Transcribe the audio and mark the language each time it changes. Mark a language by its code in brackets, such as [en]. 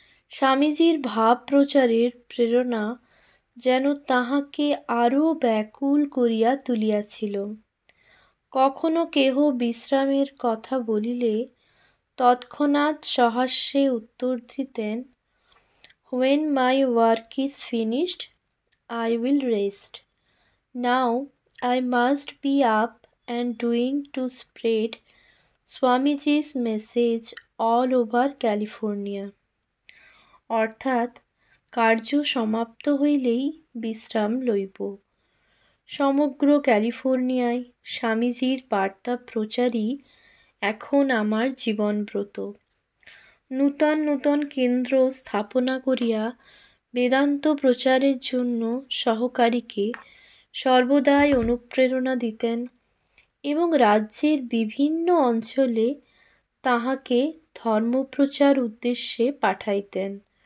[bn] স্বামীজীর ভাব প্রচারের প্রেরণা যেন তাহাকে আরও ব্যাকুল করিয়া তুলিয়াছিল। কখনো কেহ বিশ্রামের কথা বলিলে তৎক্ষণাৎ সহাস্যে উত্তর দিতেন, [en] "When my work is finished, I will rest. Now I must be up and doing to spread Swamiji's message all over California." [bn] অর্থাৎ কার্য সমাপ্ত হইলেই বিশ্রাম লইব। সমগ্র ক্যালিফোর্নিয়ায় স্বামীজির বার্তা প্রচারই এখন আমার জীবনব্রত। নূতন নূতন কেন্দ্র স্থাপনা করিয়া বেদান্ত প্রচারের জন্য সহকারীকে সর্বদাই অনুপ্রেরণা দিতেন এবং রাজ্যের বিভিন্ন অঞ্চলে তাহাকে ধর্মপ্রচার উদ্দেশ্যে পাঠাইতেন।